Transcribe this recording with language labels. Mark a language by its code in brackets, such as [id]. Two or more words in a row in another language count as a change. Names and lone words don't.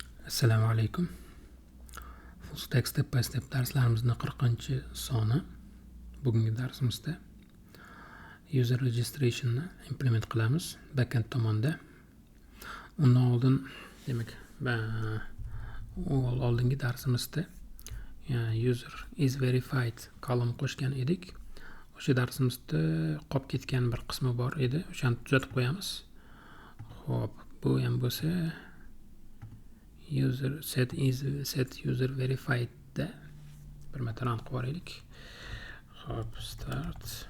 [uz] Assalomu alaykum. [en] Full stack step by step [uz] darslarimizning 40-soni. Bugungi darsimizda [en] user registration [uz] ni implement qilamiz backend tomonda. Undan oldin, demak, oldingi darsimizda [en] user is verified column [uz] qo'shgan edik. O'sha darsimizda qolib ketgan bir qismi bor edi. O'shani tuzatib qo'yamiz. Xo'p, bu ham bo'lsa [en] user set user verified [uz] da bir marta run qilib yuboraylik. Hop, start.